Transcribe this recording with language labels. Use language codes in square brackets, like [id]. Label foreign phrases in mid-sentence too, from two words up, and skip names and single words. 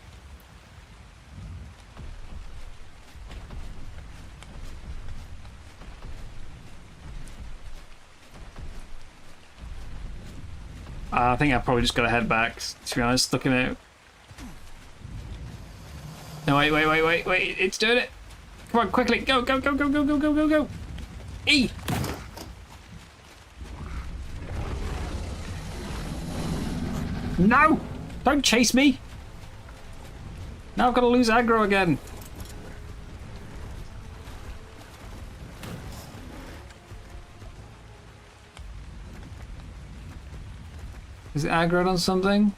[en] I think I've probably just got to head back, to be honest, looking at it. No, wait, it's doing it. Come on, quickly, go, go, go, go, go, go, go, go, go. E! No! Don't chase me! Now I've got to lose aggro again. Is it aggroed on something?